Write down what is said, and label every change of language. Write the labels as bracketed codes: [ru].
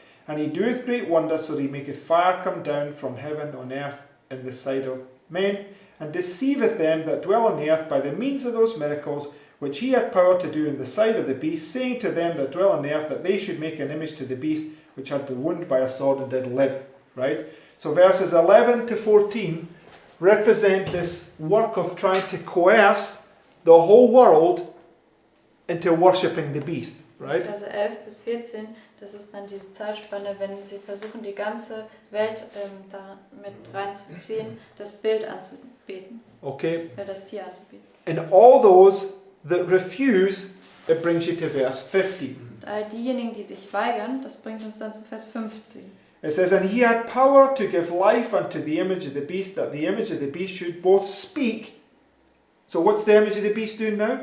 [en] And he doeth great wonders, so that he maketh fire come down from heaven on earth in the sight of men, and deceiveth them that dwell on the earth by the means of those miracles which he had power to do in the sight of the beast, saying to them that dwell on the earth that they should make an image to the beast which had the wound by a sword and did live. Right? So verses 11 to 14 represent this work of trying to coerce the whole world into worshipping the beast. Right? [de] Verse 11 bis 14, das ist dann diese Zeitspanne, wenn sie versuchen, die ganze Welt da mit reinzuziehen, das Bild anzubeten, [en] Okay. [de] das Tier anzubeten. [en] And all those that refuse, it brings you to verse 15. [de] Und all diejenigen, die sich weigern, das bringt uns dann zu Vers 15. [en] It says, and he had power to give life unto the image of the beast, that the image of the beast should both speak. So what's the image of the beast doing now?